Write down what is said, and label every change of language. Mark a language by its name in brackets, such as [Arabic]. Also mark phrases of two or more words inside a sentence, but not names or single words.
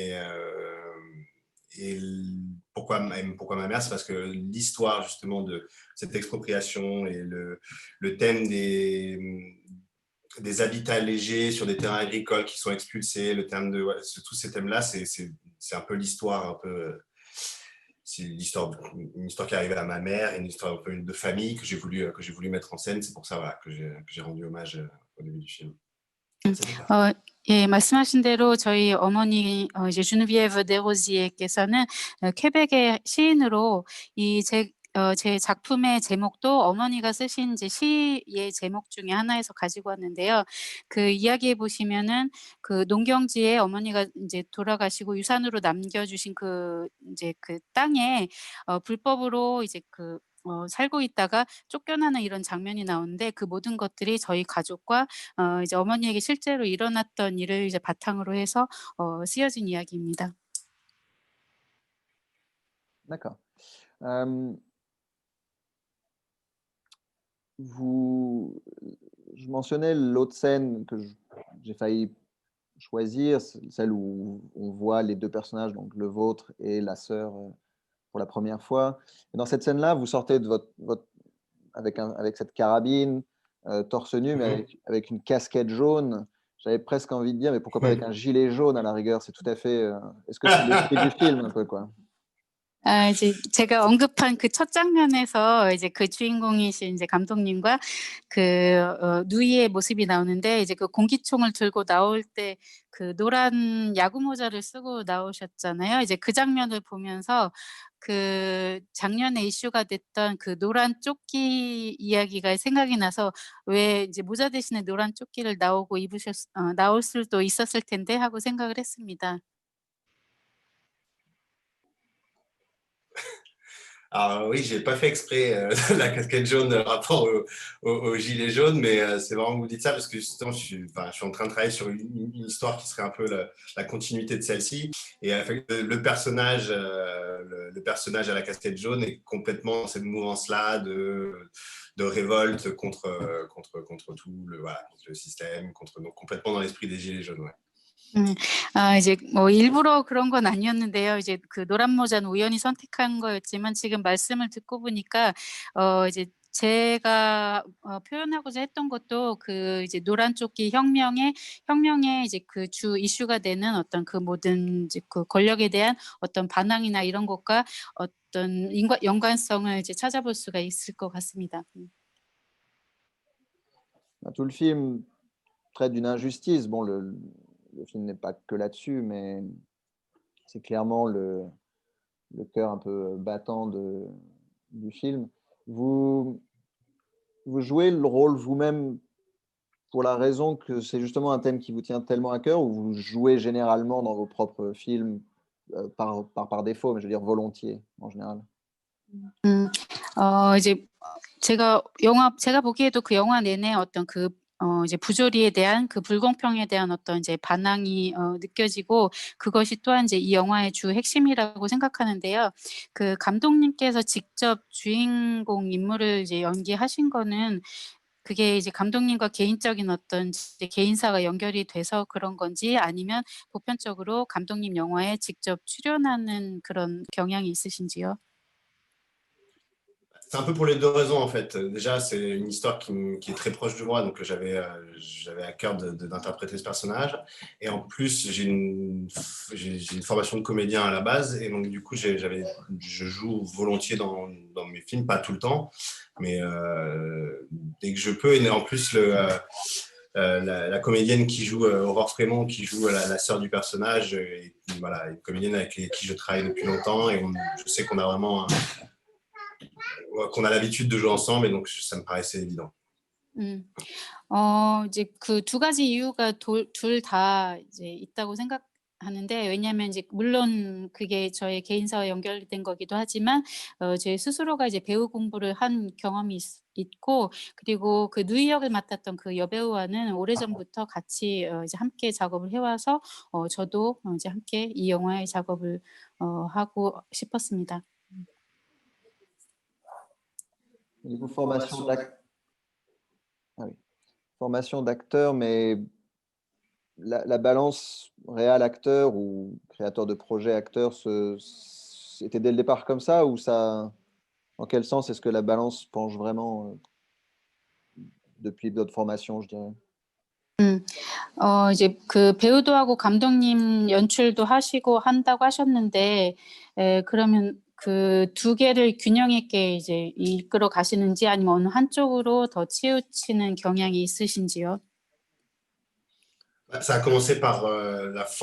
[French] Et pourquoi ma mère, c'est parce que l'histoire justement de cette expropriation et le thème des habitats légers sur des terrains agricoles qui sont expulsés, le terme de tous ces thèmes-là, c'est un peu l'histoire, c'est une histoire qui est arrivée à ma mère, une histoire un peu de famille que j'ai voulu mettre en scène. C'est pour ça voilà, que j'ai rendu hommage au début du film. [Korean] 예, 말씀하신 대로 저희 어머니 이제 주누비에브 데로지에께서는 퀘벡의 시인으로 제 작품의 제목도 어머니가 쓰신 이제 시의 제목 중에 하나에서 가지고 왔는데요. 그 이야기에 보시면은 그 농경지에 어머니가 인제 돌아가시고 유산으로 남겨주신 그 인제 그 땅에 불법으로 이제 살고 있다가 쫓겨나는 이런 장면이 나오는데 그 모든 것들이 저희 가족과 이제 어머니에게 실제로 일어났던 일을 이제 바탕으로 해서 쓰여진 이야기입니다. [French] D'accord. Je mentionnais l'autre scène que j'ai failli choisir, celle où on voit les deux personnages, donc le vôtre et la sœur, pour la première fois. Et dans cette scène-là, vous sortez de avec cette carabine, torse nu, mais avec une casquette jaune. J'avais presque envie de dire, mais pourquoi pas avec un gilet jaune à la rigueur? C'est tout à fait. Est-ce que c'est l'esprit du film un peu, quoi? [Korean] 이제 제가 언급한 그 첫 장면에서 이제 그 주인공이신 이제 감독님과 누이의 모습이 나오는데 이제 그 공기총을 들고 나올 때 그 노란 야구 모자를 쓰고 나오셨잖아요. 이제 그 장면을 보면서 그 작년에 이슈가 됐던 그 노란 조끼 이야기가 생각이 나서 '왜 이제 모자 대신에 노란 조끼를 나올 수도 있었을 텐데.' 하고 생각을 했습니다. [French] Alors oui, j'ai pas fait exprès de la casquette jaune rapport au gilet jaune, mais c'est marrant que vous dites ça parce que justement, je suis en train de travailler sur une histoire qui serait un peu la continuité de celle-ci. Et le personnage à la casquette jaune est complètement dans cette mouvance-là de révolte contre tout contre le système, donc complètement dans l'esprit des gilets jaunes. Ouais. [Korean] 이제 뭐 일부러 그런 건 아니었는데요. 이제 그 노란 모자는 우연히 선택한 거였지만 지금 말씀을 듣고 보니까 이제 제가 표현하고자 했던 것도 그 이제 노란 조끼 혁명의 이제 그 주 이슈가 되는 어떤 그 모든 이제 그 권력에 대한 어떤 반항이나 이런 것과 어떤 연관성을 이제 찾아볼 수가 있을 것 같습니다. [French] Tout le film traite d'une injustice. Bon, le film n'est pas que là-dessus, mais c'est clairement le cœur un peu battant du film. Vous jouez le rôle vous-même pour la raison que c'est justement un thème qui vous tient tellement à cœur, ou vous jouez généralement dans vos propres films par défaut, mais je veux dire volontiers en général? [Korean] 이제 제가 보기에도 그 영화 내내 어떤 이제 부조리에 대한 그 불공평에 대한 어떤 이제 반항이 느껴지고 그것이 또한 이제 이 영화의 주 핵심이라고 생각하는데요. 그 감독님께서 직접 주인공 인물을 이제 연기하신 거는 그게 이제 감독님과 개인적인 어떤 이제 개인사가 연결이 돼서 그런 건지 아니면 보편적으로 감독님 영화에 직접 출연하는 그런 경향이 있으신지요? [French] C'est un peu pour les deux raisons en fait. Déjà, c'est une histoire qui est très proche de moi, donc j'avais à cœur d'interpréter ce personnage. Et en plus, j'ai une formation de comédien à la base, et donc du coup, je joue volontiers dans mes films, pas tout le temps, mais dès que je peux. Et en plus, la comédienne qui joue Aurore Frémont, qui joue la sœur du personnage, voilà, une comédienne avec qui je travaille depuis longtemps, et je sais qu'on a vraiment qu'on a l'habitude de jouer ensemble, et donc ça me paraissait évident. [Korean] 이제 그 두 가지 이유가 둘 다 이제 있다고 생각하는데 왜냐하면 이제 물론 그게 저의 개인사와 연결된 거기도 하지만 제 스스로가 이제 배우 공부를 한 경험이 있고 그리고 그 누이 역을 맡았던 그 여배우와는 오래전부터 같이 이제 함께 작업을 해 와서 저도 이제 함께 이 영화의 작업을 하고 싶었습니다. [French] Du coup, formation d'acteur, mais la balance réal-acteur ou créateur de projet acteur, c'était dès le départ comme ça, ou ça, dans quel sens est-ce que la balance penche vraiment depuis d'autres formations, je dirais? [Korean] 이제 그 배우도 하고 감독님 연출도 하시고 한다고 하셨는데 그러면 그 두 개를 균형 있게 이제 이끌어 가시는지 아니면 어느 한쪽으로 더 치우치는 경향이 있으신지요? [French] Ça a commencé par la formation.